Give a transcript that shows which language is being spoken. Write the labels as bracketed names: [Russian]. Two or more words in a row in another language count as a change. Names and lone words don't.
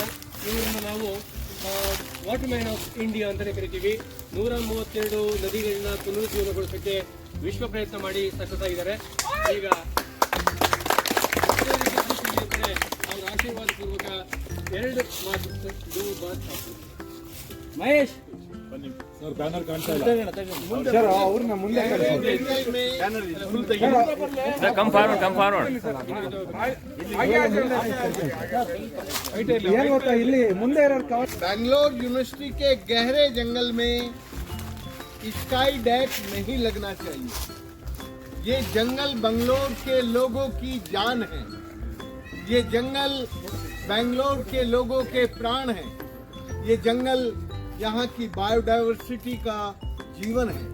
[Kannada] ಇವರನ್ನು ನಾವು ವಾಟರ್ ಮ್ಯಾನ್ ಆಫ್ ಇಂಡಿಯಾ ಅಂತಲೇ ಕರಿತೀವಿ. 132 ನದಿಗಳನ್ನ ಪುನರುಜ್ಜೀವನಗೊಳಿಸೋಕ್ಕೆ ವಿಶ್ವ ಪ್ರಯತ್ನ ಮಾಡಿ ಸಕ್ಸಸ್ ಆಗಿದ್ದಾರೆ. ಈಗ ಅವ್ರ ಆಶೀರ್ವಾದ ಪೂರ್ವಕ 2 ಮಾತು ಮಹೇಶ್ [Hindi] सर बैनर कांटा है [Kannada] सर ಅವ್ರನ್ನ ಮುಂದೆ [English] come forward [Kannada] ಏನು ಗೊತ್ತಾ ಇಲ್ಲಿ ಮುಂದೆ ಇರೋ [Hindi] बैंगलोर यूनिवर्सिटी के गहरे जंगल में स्काई डेक नहीं लगना चाहिए। ये जंगल बेंगलोर के लोगों की जान है। ये जंगल बेंगलोर के लोगों के प्राण है। ये जंगल यहाँ की बायोडाइवर्सिटी का जीवन है।